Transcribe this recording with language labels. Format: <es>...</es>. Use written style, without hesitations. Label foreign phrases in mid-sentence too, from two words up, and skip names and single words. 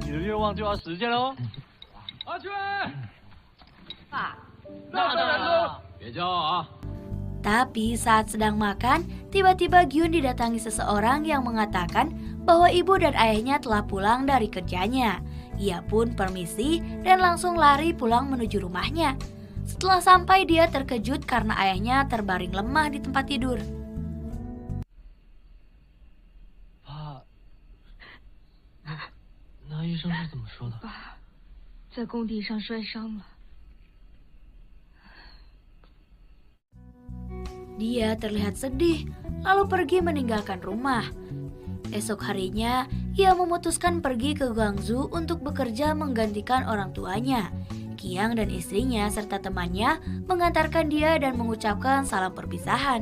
<id>Tapi saat sedang makan, tiba-tiba Gyun didatangi seseorang yang mengatakan bahwa ibu dan ayahnya telah pulang dari kerjanya. Ia pun permisi dan langsung lari pulang menuju rumahnya. Setelah sampai dia terkejut karena ayahnya terbaring lemah di tempat tidur.</id> <zh>爸，那医生是怎么说的？爸，在工地上摔伤了。</zh> <id>Dia terlihat sedih, lalu pergi meninggalkan rumah. Esok harinya, ia memutuskan pergi ke Guangzhou untuk bekerja menggantikan orang tuanya. Qiang dan istrinya serta temannya mengantarkan dia dan mengucapkan salam perpisahan.</id>